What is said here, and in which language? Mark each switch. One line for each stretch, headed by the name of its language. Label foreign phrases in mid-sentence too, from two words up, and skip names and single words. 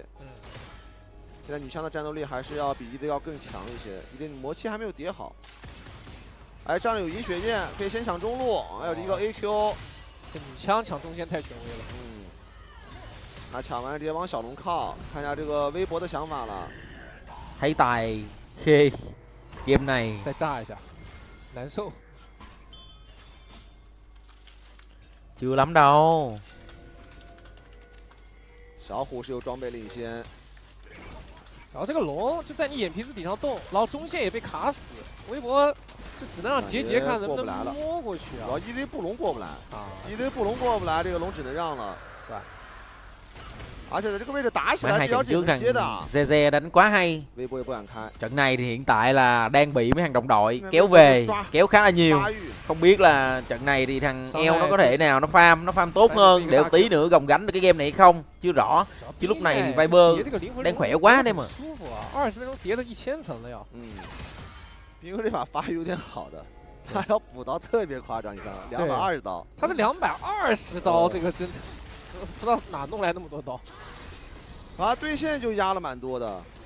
Chinese: 现在女枪的战斗力还是要比E的要更强一些，E的魔器还没有叠好。哎，这样有银血剑，可以先抢中路，还有一个 AQ。这女枪抢中线太权威了。那抢完直接往小龙靠，看一下这个微博的想法了。
Vietnamese: thấy tài khê game này
Chinese: 再炸一下，难受。
Vietnamese: chưa lắm đâu。
Chinese: 小虎是有装备领先。然后这个龙就在你眼皮子底上动，然后中线也被卡死，微博就只能让杰看能不能摸过去啊。主要一堆布龙过不来啊，一堆布龙过不来，这个龙只能让了，是吧？而且在这个位置打起来比较紧接的。
Vietnamese: Ze đánh quá hay。
Chinese: 微博也不敢开。
Vietnamese: trận này thì hiện tại là đang bị mấy thằng đồng đội kéo về, kéo khá là nhiều. Không biết là trận này thì thằng eo nó có thể nào nó farm tốt hơn để một tí nữa gồng gánh được cái game này hay không, chưa rõ. Chứ lúc này thì Viper đang khỏe quá đấy mà.
Chinese: 20分钟叠了1000层了要。兵哥这把发育有点好的。 他要补刀特别夸张，你看220刀，他是220刀，这个真不知道哪弄来那么多刀。他对线就压了蛮多的。